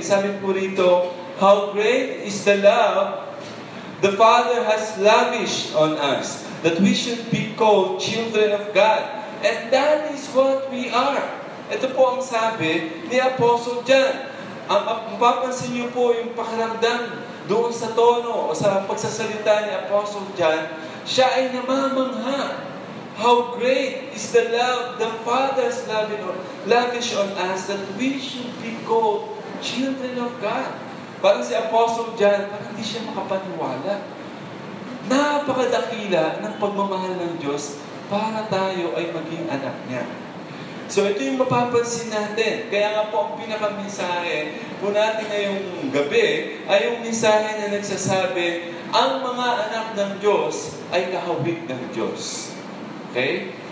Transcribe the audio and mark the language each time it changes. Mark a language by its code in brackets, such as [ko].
[tl] Ang sabi po rito, [en] how great is the love the Father has lavished on us, that we should be called children of God. And that is what we are. [tl] Ito po ang sabi ni Apostle John. Mapapansin niyo po yung pakiramdam doon sa tono o sa pagsasalita ni Apostle John, siya ay namamangha. [en] How great is the love the Father's lavish on us, that we should be called children of God. [tl] Parang si Apostle John, parang hindi siya makapaniwala. Napakadakila ng pagmamahal ng Diyos para tayo ay maging anak niya. So ito yung mapapansin natin. Kaya nga po ang pinakamensahe po natin ngayong gabi ay yung mensahe na nagsasabi, ang mga anak ng Diyos ay kahawig ng Diyos. Okay?